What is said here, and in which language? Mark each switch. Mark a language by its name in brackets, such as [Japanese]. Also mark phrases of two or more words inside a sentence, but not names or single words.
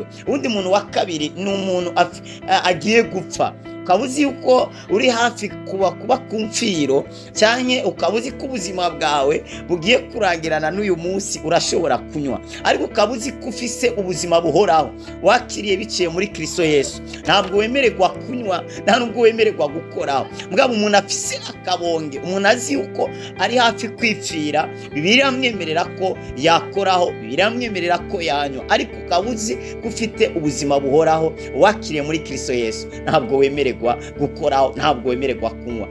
[Rundi] Undi muntu wa kabiri ni umuntu agiye gupfa. Ukabuzi yuko uri hafi kuba ku mfiro, cyane ukabuzi ko ubuzima bwawe bugiye kurangirana n'uyu munsi, urashobora kunywa. Ariko ukabuzi ko ufise ubuzima buhoraho wakiriye biciye muri Kristo Yesu, ntabwo wemererwa kunywa, nta nubwo wemererwa gukoraho. Mugabo umuntu afise akabonge, umuntu azi yuko ari hafi kwipfira, bibiliya amwemerera ko yakoraho, bibiliya amwemerera ko yanywa. Ariko ukabuzi ko ufite ubuzima buhoraho wakiriye muri Kristo Yesu, ntabwo wemererwa gukoraho, ntabwo wemererwa kunywa.